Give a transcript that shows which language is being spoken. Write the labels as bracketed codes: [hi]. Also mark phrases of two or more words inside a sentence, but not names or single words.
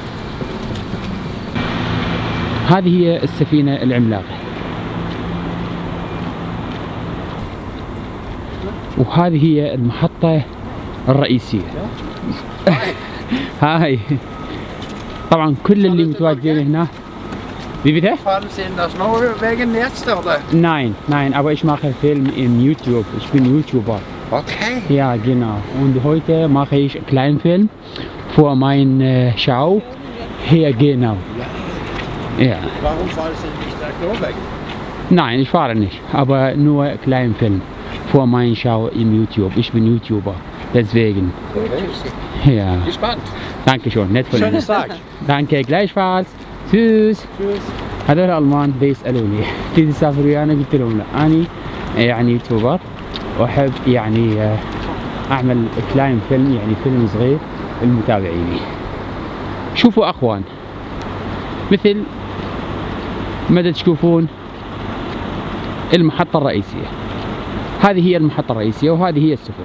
[ar] هذه هي السفينة العملاقة، وهذه هي المحطة الرئيسية. هاي طبعا كل اللي متواجدين هنا. [de] Wie bitte? Fahren Sie in das neue Wegennetz oder? Nein, aber ich mache Film im YouTube. Ich bin YouTuber. Okay. Ja, genau. Und heute mache ich einen kleinen Film für meine Show hier genau. Ja. Warum fahren Sie nicht nach Norwegen? Nein, ich fahre nicht, aber nur einen kleinen Film für meine Show im YouTube. Ich bin YouTuber, deswegen. Okay. Ja. Gespannt. Dankeschön, nett von Ihnen. Schönes Tag. Danke, gleichfalls. Tschüss. Tschüss. [ar] هذول الألمان بيسألوني تيجي تسافر ويانا؟ قلت لهم لا، أني يعني يوتيوبر وأحب يعني أعمل [de] klein Film, [ar] يعني فيلم صغير للمتابعين. شوفوا أخوان، مثل ما تشوفون المحطة الرئيسية، هذه هي المحطة الرئيسية وهذه هي السفن.